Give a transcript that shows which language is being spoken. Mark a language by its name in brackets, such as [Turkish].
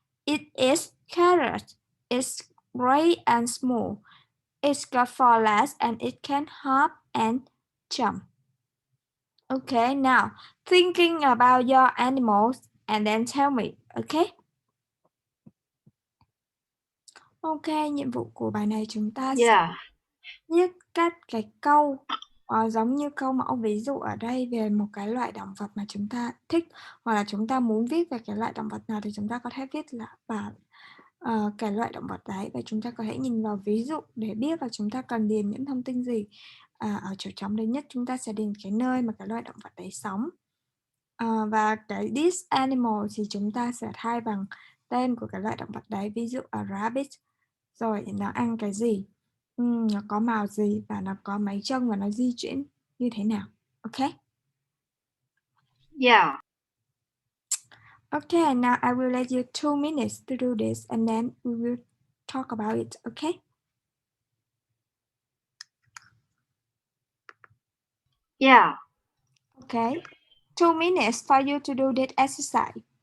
[English] It eats carrots. It's gray and small. It's got four legs and it can hop and jump. Okay, now thinking about your animals and then tell me, okay? [Vietnamese] Ok, nhiệm vụ của bài này chúng ta sẽ [English] Yeah. [Vietnamese] viết các cái câu giống như câu mẫu ví dụ ở đây về một cái loại động vật mà chúng ta thích, hoặc là chúng ta muốn viết về cái loại động vật nào thì chúng ta có thể viết là vào cái loại động vật đấy, và chúng ta có thể nhìn vào ví dụ để biết là chúng ta cần điền những thông tin gì. Ở chỗ trống đấy nhất chúng ta sẽ điền cái nơi mà cái loại động vật đấy sống. Và cái [English] this animal [Vietnamese] thì chúng ta sẽ thay bằng tên của cái loại động vật đấy, ví dụ [English] a rabbit, [Vietnamese] rồi nó ăn cái gì, nó có màu gì và nó có mấy chân và nó di chuyển như thế nào. [English] Ok. Yeah. Okay, now I will let you 2 minutes to do this and then we will talk about it, okay? Yeah. Okay. 2 minutes for you to do that exercise.